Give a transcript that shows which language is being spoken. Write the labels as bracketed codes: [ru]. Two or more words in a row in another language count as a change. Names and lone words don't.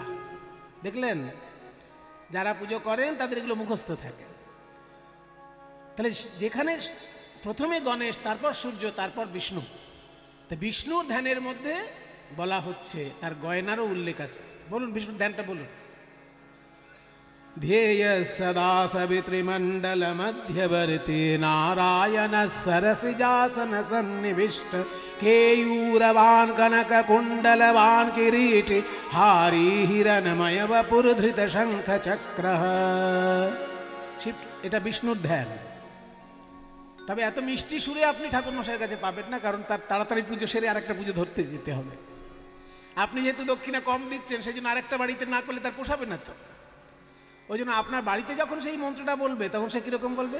[bn] দেখলেন, যারা পুজো করেন তাদের এগুলো মুখস্থ থাকে। তাহলে যেখানে প্রথমে গণেশ, তারপর সূর্য, তারপর বিষ্ণু, তা বিষ্ণুর ধ্যানের মধ্যে বলা হচ্ছে, তার গয়নারও উল্লেখ আছে। বলুন বিষ্ণুর ধ্যানটা বলুন। [sa] ध्येय सदा सवितृमंडल मध्यवर्ती नारायण सरसिजासन सन्निविष्ट केयूरवान कनक कुंडलवान किरीटी हारी हिरणमय वपुरधृत शंख चक्र। शिव, [bn] এটা বিষ্ণুর ধ্যান। তবে এত মিষ্টি সুরে আপনি ঠাকুরমশাইয়ের কাছে পাবেন না, কারণ তার তাড়াতাড়ি পুজো সেরে আরেকটা পুজো ধরতে যেতে হবে। আপনি যেহেতু দক্ষিণা কম দিচ্ছেন, সেই জন্য আরেকটা বাড়িতে না করলে তার পোষাবে না তো। ওই জন্য আপনার বাড়িতে যখন সেই মন্ত্রটা বলবে, তখন সে কিরকম বলবে?